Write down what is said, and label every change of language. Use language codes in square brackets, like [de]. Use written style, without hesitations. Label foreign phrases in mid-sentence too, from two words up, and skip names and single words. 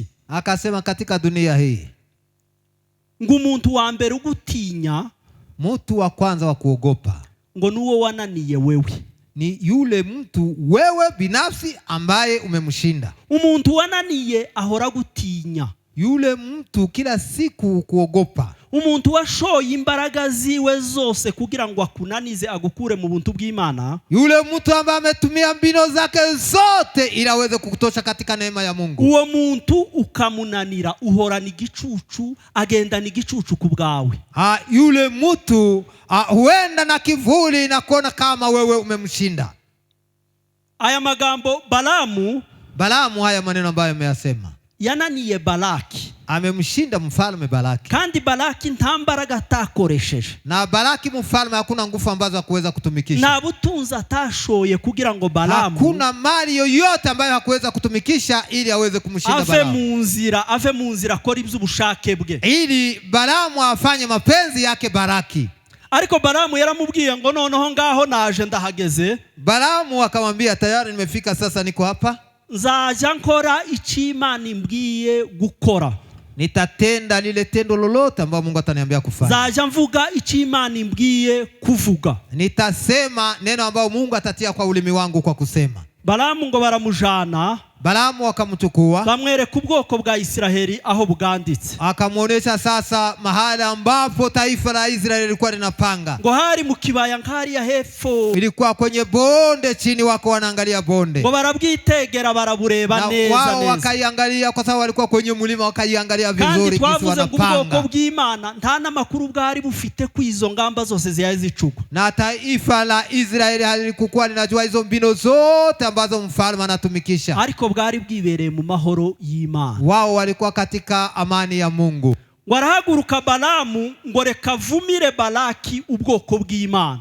[sw] Akasema katika dunia hii. [rn] Ngo umuntu wa mbere ugutinya. [sw] Mtu wa kwanza wa kuogopa. [rn] Ngo nuwo wananiye wewe. [sw] Ni yule mtu wewe binafsi ambaye umemshinda. [rn] Umuntu wananiye ahora gutinya. [sw] Yule mtu kila siku kuogopa. [rn] Umuntu washoye imbaraga ziwe zose kugira ngo akunanize agukure mu buntu bw'Imana. [sw] Yule mtu ambaye ametumia mbino zake zote ili aweze kukutosha katika neema ya Mungu. [rn] Uwo muntu ukamunanira uhora ni gicucu agenda ni gicucu kubwawe. [sw] Yule mtu huenda na kivuli na kuona kama wewe umemshinda. [rn] Aya magambo Balamu [sw] haya maneno ambayo ameyasema. [rn] Yananiye Balaki. [sw] Amemshinda mfalme Balaki. [rn] Kandi Balaki nta mbaraga atakoresheje. [sw] Na Balaki mfalme hakuna nguvu ambazo hakuweza kutumikisha. [rn] Na butunzi atashoye kugira ngo Balamu. [sw] Hakuna mali yoyote ambayo hakuweza kutumikisha ili aweze kumshinda Balamu. [rn] Ave mu nzira akora iby'ubushake bwe. [sw] Ili Balamu afanye mapenzi yake Balaki. [rn] Ariko Balamu yaramubwiye ngo noneho ngaho naje ndahageze. [sw] Balamu akamwambia tayari nimefika sasa niko hapa. [rn] Nzaja nkora icyo Imana imbwiye gukora. [sw] Nitatenda lile tendo lolote ambalo Mungu ataniambia kufanya. [rn] Nzaja mvuga icyo Imana imbwiye kuvuga. [sw] Nitasema neno ambalo Mungu atatia kwa ulimi wangu kwa kusema. [rn] Balamu ngo baramujana. [sw] Balamu akamchukua. [rn] Bamwereka ubwoko bwa Isiraheli aho buganditse. [sw] Akamuonesha sasa mahali ambapo taifa la Israeli lilikuwa linapanga. [rn] Ngo hari mu kibaya nkari ya hepfo. [sw] Ilikuwa kwenye bonde chini wako wanaangalia bonde. [rn] Ngo barabwitegera barabureba neza. [sw] Wao wakaiangalia kwa sababu walikuwa kwenye mlima wakaiangalia vizuri kisi wanapanga. [rn] Kandi ubwoko bw'Imana nta namakuru bwari bufite kwizo ngamba zose ziyazicuka. [sw] Na taifa la Israeli halikuwa linajua hizo mbino zote ambazo mfalme anatumikisha. [rn] Ariko bwari bwibereye mu mahoro y'Imana. [sw] Wao walikuwa katika amani ya Mungu. [rn] Warahaguruka Balamu ngo reka vumire Balaki ubwoko bw'Imana.